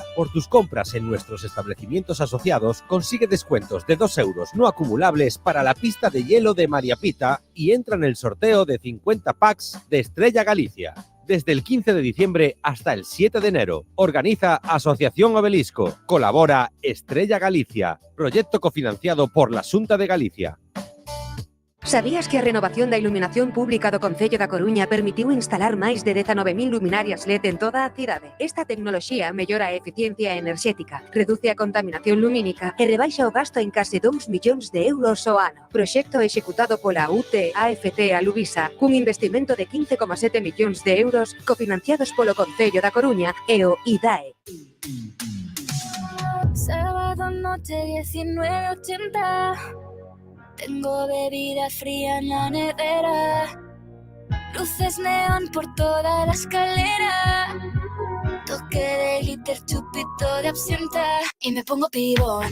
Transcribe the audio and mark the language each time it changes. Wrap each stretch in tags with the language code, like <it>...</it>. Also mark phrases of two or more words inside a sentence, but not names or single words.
<es>Por tus compras en nuestros establecimientos asociados, consigue descuentos de 2 euros no acumulables para la pista de hielo de María Pita y entra en el sorteo de 50 packs de Estrella Galicia. Desde el 15 de diciembre hasta el 7 de enero. Organiza Asociación Obelisco. Colabora Estrella Galicia. Proyecto cofinanciado por la Xunta de Galicia.</es> <gl>Sabías que a renovación da iluminación pública do Concello da Coruña permitiu instalar máis de 19.000 luminarias LED en toda a cidade? Esta tecnoloxía mellora a eficiencia enerxética, reduce a contaminación lumínica e rebaixa o gasto en case 2 millóns de euros ao ano. Proxecto executado pola UT AFT Aluvisa cun investimento de 15,7 millóns de euros cofinanciados polo Concello da Coruña e o IDAE.</gl> <es>Sábado noche 19:80. Tengo bebida fría en la nevera, luces neón por toda la escalera, toque de glitter, chupito de absenta y me pongo pibón.</es>